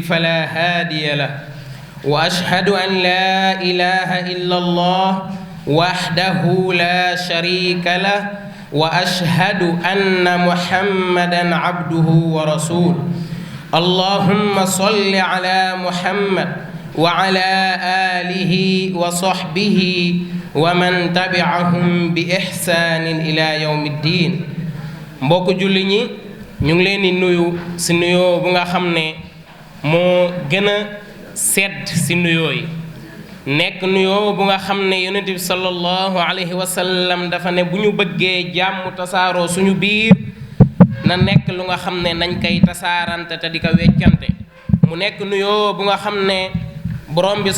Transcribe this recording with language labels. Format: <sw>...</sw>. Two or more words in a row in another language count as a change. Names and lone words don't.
<ar>فلا هادي له وأشهد أن لا إله إلا الله وحده لا شريك له وأشهد أن محمدًا عبده ورسوله اللهم صل على محمد وعلى آله وصحبه ومن تبعهم بإحسان إلى يوم الدين</ar> <wo>mbokk julli ñi ñu ngi leen di nuyu ci nuyoo bu nga xam ne moo gën a sedd ci nuyoo yi nekk nuyoo bu nga xam ne yonent bi</wo> <ar>صلى الله عليه وسلم</ar> <wo>dafa ne bu ñu bëggee jàmm tasaaroo suñu biir na nekk lu nga xam ne nañ koy tasaarante te di ko weccante mu nekk nuyoo bu nga xam ne borom bi</wo>